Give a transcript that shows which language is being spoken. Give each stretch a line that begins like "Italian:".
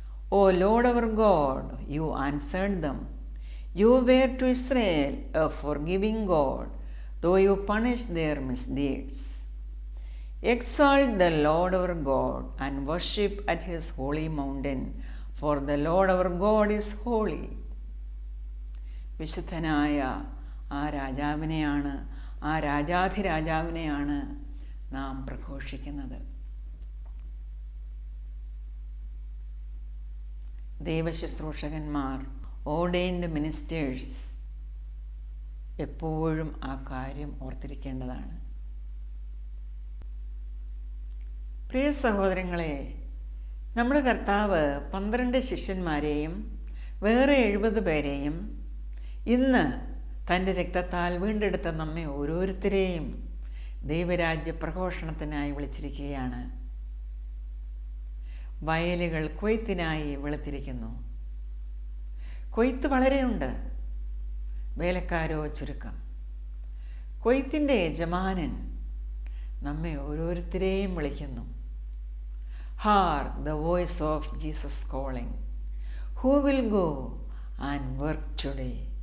English: O Lord our God, you answered them. You were to Israel a forgiving God, though you punished their misdeeds. Exalt the Lord our God and worship at his holy mountain, for the Lord our God is holy.
Malayalam: വിശുദ്ധനായ ആ രാജാവിനെയാണ്, ആ രാജാധിരാജാവിനെയാണ് നാം പ്രഘോഷിക്കുന്നത്. ദൈവശുശ്രൂഷകന്മാർ, ordained ministers എപ്പോഴും ആ കാര്യം ഓർത്തിരിക്കേണ്ടതാണ്. പ്രിയ സഹോദരങ്ങളെ, നമ്മുടെ കർത്താവ് 12 ശിഷ്യന്മാരെയും വേറെ 70 പേരെയും ഇന്ന് തൻ്റെ രക്തത്താൽ വീണ്ടെടുത്ത നമ്മെ ഓരോരുത്തരെയും ദൈവരാജ്യ പ്രഘോഷണത്തിനായി വിളിച്ചിരിക്കുകയാണ്. വയലുകൾ കൊയ്ത്തിനായി വെളുത്തിരിക്കുന്നു. കൊയ്ത്ത് വളരെയുണ്ട്, വേലക്കാരോ ചുരുക്കം. കൊയ്ത്തിൻ്റെ യജമാനൻ നമ്മെ ഓരോരുത്തരെയും വിളിക്കുന്നു.
English: Hark the voice of Jesus calling. Who will go and work today?